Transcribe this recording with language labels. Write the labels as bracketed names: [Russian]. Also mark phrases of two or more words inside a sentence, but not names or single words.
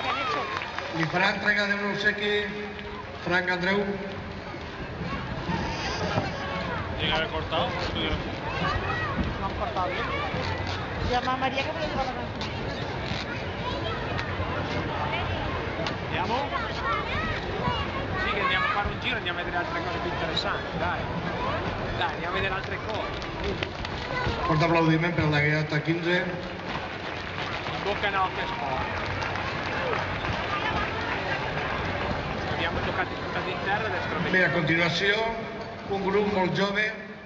[Catalan] Li farà entrega d'un obsequi Frank Andreu. [Spanish] Tiene que haber cortado. No han cortado bien. Llama a María que me lo lleva la canción. [Italian] Andiamo? Sì, che andiamo a fare un giro, andiamo a vedere altre cose più interessanti, dai. Dai, andiamo a vedere altre cose. [Catalan] Fort aplaudiment per la gaiata 15. [Italian] Bocca no, che sporca. infatti puntato in terra, destro [Catalan] Bé, a continuació, un grup molt jove